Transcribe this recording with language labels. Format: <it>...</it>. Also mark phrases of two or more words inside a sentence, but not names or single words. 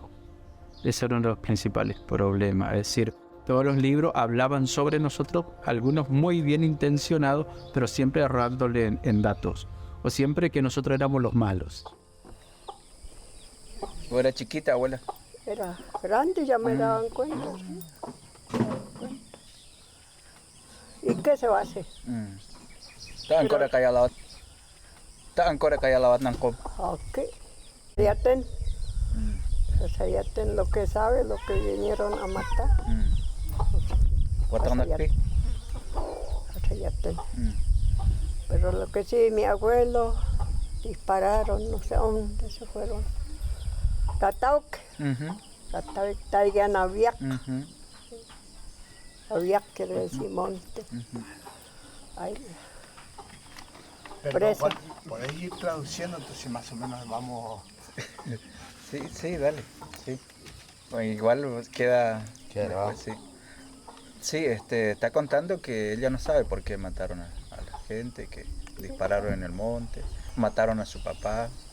<es>Ese era uno de los principales problemas, es decir, todos los libros hablaban sobre nosotros, algunos muy bien intencionados, pero siempre errándole en datos, o siempre que nosotros éramos los malos. ¿O era chiquita, abuela? Era grande, ya me daban cuenta. ¿Y qué se va a hacer? Está en Cora Cayalawat. Está en Cora Cayalawat Nancom.</es> <tob>Ok. Sayaten.</tob> <es>Sayaten lo que sabe, lo que vinieron a matar.</es> <tob>Guatanacpi. Sayaten.</tob> <es>Pero lo que sí, mi abuelo dispararon, no sé dónde se fueron.</es> <tob>Tatauque. Tatauque, Taigan Aviac.</tob> <es>Aviac quiere decir monte. Ahí. Pero Preso. podés ir traduciendo, entonces más o menos vamos... Sí, dale. Sí. Bueno, igual queda grabado. Sí. Sí, está contando que ella no sabe por qué mataron a la gente, que dispararon en el monte, mataron a su papá.</es>